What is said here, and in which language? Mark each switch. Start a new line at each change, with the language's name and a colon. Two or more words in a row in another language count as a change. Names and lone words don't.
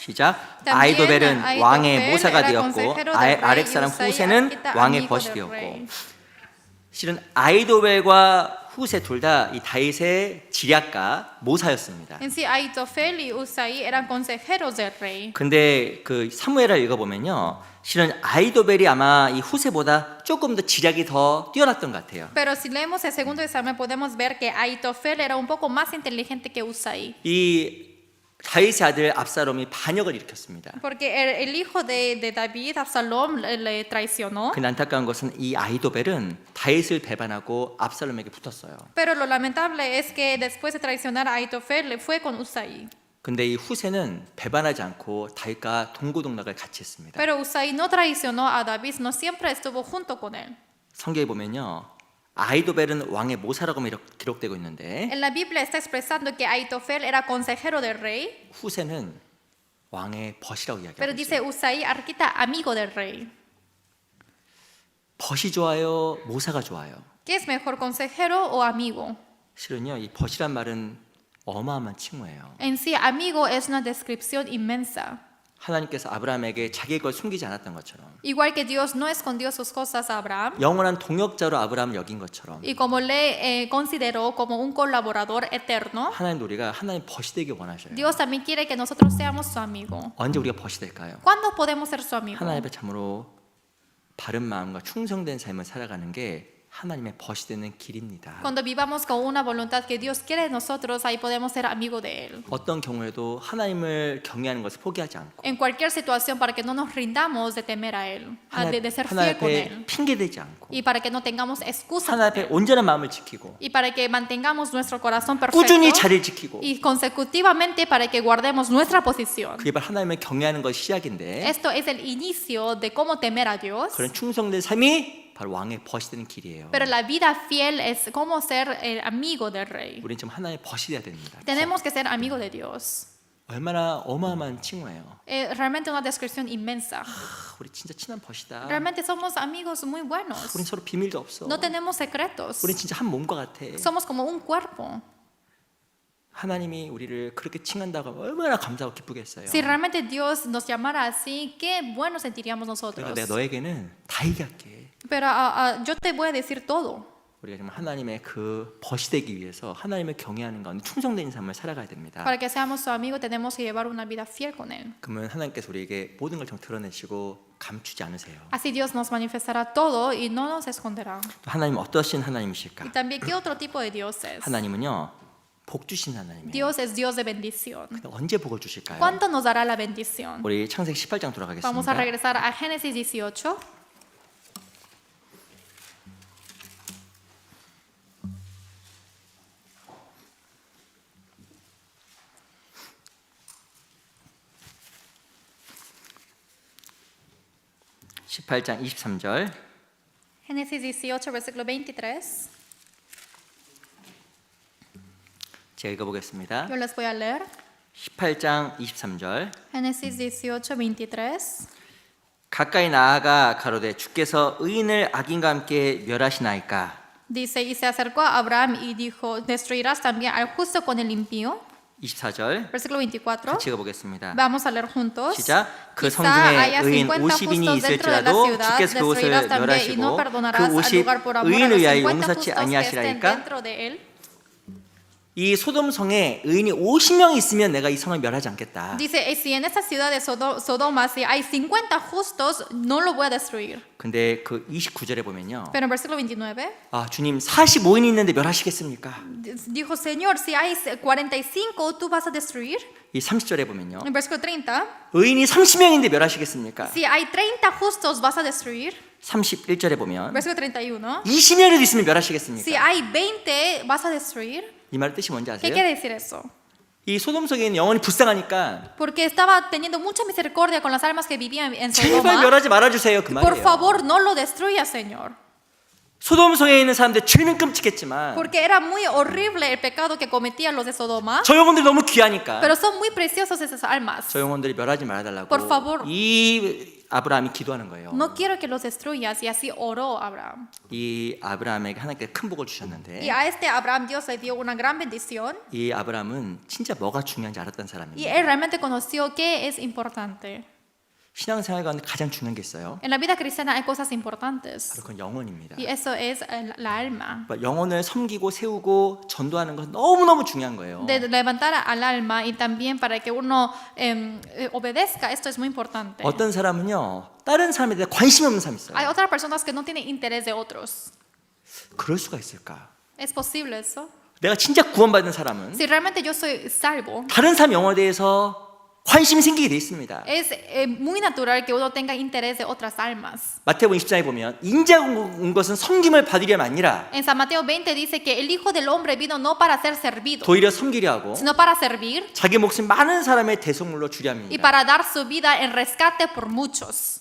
Korean: 시작.
Spanish: También
Korean: 아이도벨은 Ahitofel 왕의 모사가
Spanish: era
Korean: 되었고
Spanish: consejero del rey,
Korean: 아렉 사람
Spanish: y Usai
Korean: 후세는
Spanish: arquita
Korean: 왕의
Spanish: amigo
Korean: 벗이
Spanish: del
Korean: 되었고
Spanish: rey.
Korean: 실은 아이도벨과 후세 둘 다 이 다윗의 지략가 모사였습니다.
Spanish: En sí, Ahitofel y Usai eran consejeros del rey.
Korean: 근데 그 사무엘을 읽어보면요, 실은 아이도벨이 아마 이 후세보다 조금 더 지략이 더 뛰어났던 것 같아요.
Spanish: Pero si leemos el segundo de Samuel podemos ver que Ahitofel era un poco más inteligente que Usai.
Korean: 이 다윗의 아들 압살롬이 반역을 일으켰습니다.
Spanish: Porque el hijo de David, Absalom, le traicionó.
Korean: 그 안타까운 것은 이 아이도벨은 다윗을 배반하고 압살롬에게 붙었어요.
Spanish: Pero lo lamentable es que después de traicionar a Ahitofel, le fue con Usai.
Korean: 근데 이 후세는 배반하지 않고 다윗과 동고동락을 같이 했습니다.
Spanish: Pero Usai no traicionó a David, no siempre estuvo junto con él.
Korean: 성경에 보면요, 아이도벨은 왕의 모사라고 기록되고 있는데
Spanish: En la Biblia está expresando que Ahitofel era consejero del rey,
Korean: 후세는 왕의 벗이라고
Spanish: pero
Korean: 이야기하고
Spanish: dice
Korean: 있어요.
Spanish: Usai arquita amigo del rey.
Korean: 벗이 좋아요, 모사가 좋아요?
Spanish: ¿Qué es mejor, consejero o amigo?
Korean: 실은요, 이 벗이란 말은 어마어마한 칭호예요.
Spanish: En sí, amigo es una descripción inmensa.
Korean: 하나님께서 아브라함에게 자기의 걸 숨기지 않았던 것처럼,
Spanish: Igual que Dios no escondió sus cosas a Abraham,
Korean: 영원한 동역자로 아브라함을 여긴 것처럼
Spanish: y como le consideró como un colaborador eterno,
Korean: 하나님 우리가 하나님 벗이 되기 원하셔요.
Spanish: Dios también quiere que nosotros seamos su amigo.
Korean: 언제 우리가 벗이 될까요?
Spanish: ¿Cuándo podemos ser su amigo?
Korean: 하나님 앞에 참으로 바른 마음과 충성된 삶을 살아가는 게 하나님의 벗이 되는 길입니다.
Spanish: Cuando vivamos con una voluntad que Dios quiere de nosotros, ahí podemos ser amigos de Él.
Korean: 어떤 경우에도 하나님을 경외하는 것을 포기하지 않고
Spanish: En cualquier situación, para que no nos rindamos de temer a Él, de ser
Korean: 하나님
Spanish: fiel con
Korean: 앞에
Spanish: Él,
Korean: 핑계대지 않고
Spanish: y para que no tengamos excusas,
Korean: 하나님 앞에 온전한 마음을 지키고
Spanish: y para que mantengamos nuestro corazón
Korean: 꾸준히
Spanish: perfecto,
Korean: 자리를 지키고
Spanish: y consecutivamente para que guardemos nuestra posición.
Korean: 그게 바로 하나님을 경외하는 것이 시작인데
Spanish: Esto es el inicio de cómo temer a Dios,
Korean: 그런 충성된 삶이 바로 왕의 벗이 되는 길이에요.
Spanish: pero la vida fiel es cómo ser el amigo del rey.
Korean: 우리는 지금 하나님의 벗이 돼야 됩니다.
Spanish: Tenemos que ser amigos de Dios.
Korean: 얼마나 어마어마한 칭호예요.
Spanish: Realmente una descripción inmensa.
Korean: 우리 진짜 친한 벗이다.
Spanish: Realmente somos amigos muy buenos.
Korean: 우린 서로 비밀도 없어.
Spanish: No tenemos secretos.
Korean: 우린 진짜 한 몸과 같아.
Spanish: Somos como un cuerpo.
Korean: 하나님이 우리를 그렇게 칭한다고 하면 얼마나 감사하고 기쁘겠어요.
Spanish: Si realmente Dios nos llamara así, qué bueno sentiríamos nosotros.
Korean: 내가 너에게는 다 얘기할게.
Spanish: Pero yo te voy a decir todo.
Korean: 우리가 정말 하나님의 그 벗이 되기 위해서 하나님을 경외하는 가운데 충성된 삶을 살아가야 됩니다.
Spanish: Para que seamos su amigo, tenemos que llevar una vida fiel con Él.
Korean: 그러면 하나님께서 우리에게 모든 걸 좀 드러내시고 감추지 않으세요.
Spanish: Así Dios nos manifestará todo y no nos esconderá.
Korean: 또 하나님은 어떠신 하나님이실까?
Spanish: Y también, ¿qué otro tipo de Dios es?
Korean: 하나님은요, 복 주신 하나님이에요.
Spanish: Dios es Dios de bendición.
Korean: 근데 언제 복을 주실까요?
Spanish: ¿Cuándo nos dará la bendición?
Korean: 우리 창세기 18장
Spanish: Vamos a
Korean: 돌아가겠습니다.
Spanish: regresar a Génesis 18.
Korean: 십팔 장 23절.
Spanish: Génesis 18, versículo 23.
Korean: 제가 읽어보겠습니다.
Spanish: Yo les voy a leer.
Korean: 18장 23절.
Spanish: Génesis 18, 23.
Korean: 가까이 나아가 가로되 주께서 의인을 악인과 함께 멸하시나이까.
Spanish: Dice, y se acercó a Abraham y dijo, ¿destruirás también al justo con el impío?
Korean: 24절.
Spanish: Versículo 24.
Korean: 같이 읽어보겠습니다.
Spanish: Vamos a leer juntos.
Korean: 시작. 그
Spanish: Quizá
Korean: 성중에
Spanish: haya
Korean: 의인 50 50인이
Spanish: justos dentro de la
Korean: 있을지라도
Spanish: ciudad,
Korean: 주께서 그곳을
Spanish: destruirás también y no
Korean: 멸하시고
Spanish: perdonarás
Korean: 그
Spanish: al 50 lugar por amor a
Korean: 의인을
Spanish: los
Korean: 위하여 50 용서치
Spanish: justos que estén
Korean: 아니하시라니까.
Spanish: dentro de él.
Korean: 이 소돔성에 의인이 50명 있으면 내가 이 성을 멸하지 않겠다.
Spanish: Dice, si en esta ciudad de Sodoma si hay 50 justos, no lo voy a destruir.
Korean: 근데 그 29절에 보면요.
Spanish: Pero en versículo 29,
Korean: 아, 주님 45인이 있는데 멸하시겠습니까?
Spanish: dijo, Señor, si hay 45, ¿tú vas a destruir?
Korean: 이 30절에 보면요.
Spanish: En versículo 30,
Korean: 의인이 30명인데 멸하시겠습니까?
Spanish: si hay 30 justos, ¿vas a destruir?
Korean: 31절에 보면
Spanish: Versículo 31,
Korean: 20명이라도 있으면
Spanish: si
Korean: 멸하시겠습니까?
Spanish: hay 20, ¿vas a destruir?
Korean: 이 말의 뜻이 뭔지
Spanish: ¿Qué
Korean: 아세요?
Spanish: quiere decir eso?
Korean: 이 소돔성에는 영혼이 불쌍하니까
Spanish: Porque estaba teniendo mucha misericordia con las almas que vivían en
Korean: 제발
Spanish: Sodoma.
Korean: 멸하지 말아주세요 그
Spanish: Por
Korean: 말이에요.
Spanish: favor, no lo destruya, Señor.
Korean: 소돔성에 있는 사람들 죄는 끔찍했지만
Spanish: Porque era muy horrible el pecado que cometían los de Sodoma.
Korean: 저 영혼들이 너무 귀하니까
Spanish: Pero son muy preciosos esas almas.
Korean: 저 영혼들이 멸하지 말아달라고
Spanish: Por favor.
Korean: 이 아브라함이 기도하는 거예요.
Spanish: no quiero que los destruyas. Y así oró Abraham.
Korean: 이 아브라함에게 하나님께 큰 복을 주셨는데
Spanish: Y a este Abraham Dios le dio una gran bendición.
Korean: 이 아브라함은 진짜 뭐가 중요한지 알았던
Spanish: Y
Korean: 사람입니다.
Spanish: él realmente conoció qué es importante.
Korean: 신앙생활 가운데 가장 중요한 게 있어요.
Spanish: En la vida cristiana hay cosas importantes.
Korean: 바로 그건 영혼입니다.
Spanish: Y eso es la alma.
Korean: 영혼을 섬기고 세우고 전도하는 건 너무너무 중요한 거예요.
Spanish: De levantar al alma y también para que uno obedezca, esto es muy importante.
Korean: 어떤 사람은요 다른 사람에 대해 관심이 없는 사람이 있어요.
Spanish: Hay otras personas que no tienen interés de otros.
Korean: 그럴 수가 있을까?
Spanish: ¿Es posible eso?
Korean: 내가 진짜 구원받은 사람은
Spanish: Si realmente yo soy salvo,
Korean: 다른 사람 영혼에 대해서 관심이 생기게 돼 있습니다.
Spanish: es muy natural que uno tenga interés de otras almas.
Korean: 마태복음 20장에 보면 인자가 온 것은 섬김을 받으려 아니라
Spanish: En San Mateo 20 dice que el Hijo del Hombre vino no para ser servido,
Korean: 도리어 섬기려 하고
Spanish: sino para servir
Korean: 자기 목숨 많은 사람의 대속물로 주려
Spanish: y
Korean: 합니다.
Spanish: para dar su vida en rescate por muchos.